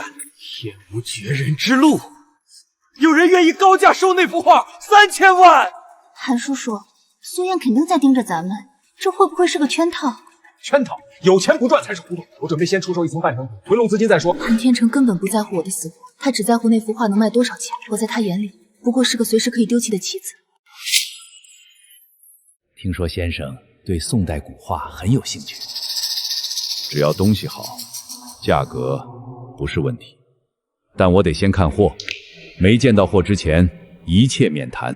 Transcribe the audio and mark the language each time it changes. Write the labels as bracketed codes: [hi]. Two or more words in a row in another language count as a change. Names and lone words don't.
[zh] 天无绝人之路。有人愿意高价收那幅画3000万。韩叔叔，苏燕肯定在盯着咱们，这会不会是个圈套？圈套，有钱不赚才是糊涂。我準備先出售1層半成品，回籠資金再說。韓天成根本不在乎我的死活，他只在乎那幅畫能賣多少錢。我在他眼裡不過是個隨時可以丟棄的棋子。聽說先生對宋代古畫很有興趣，只要東西好，價格不是問題。但我得先看貨，沒見到貨之前，一切免談。